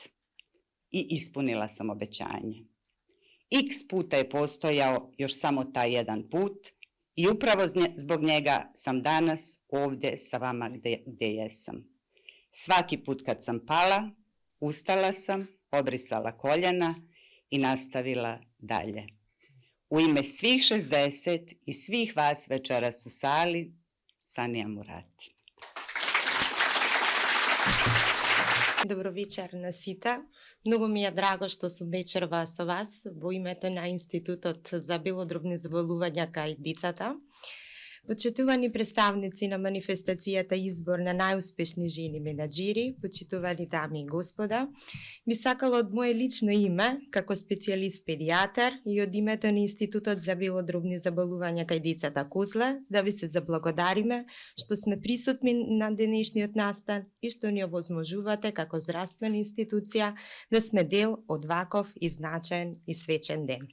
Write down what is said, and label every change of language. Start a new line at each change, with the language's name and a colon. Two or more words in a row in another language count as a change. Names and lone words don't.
Bosnian: I ispunila sam obećanje. X puta je postojao još samo taj jedan put i upravo zbog njega sam danas ovdje sa vama gdje jesam. Svaki put kad sam pala, ustala sam, obrisala koljena i nastavila dalje. U ime svih 60 i svih vas večeras u sali, Sanija Murati.
Macedonian: Добро вечер на сите. Многу ми е драго што сум вечерва со вас во името на Институтот за белодробни заболувања кај децата. Почитувани представници на манифестацијата Избор на најуспешни жени менаџери, почитувани дами и господа, би сакала од моje лично име, како специјалист педијатар и од името на Институтот за белодробни заболувања кај децата Козле, да ви се заблагодариме што сме присутни на денешниот настан и што ни овозможувате како здравствена институција да сме дел од ваков и значаен и свечен ден.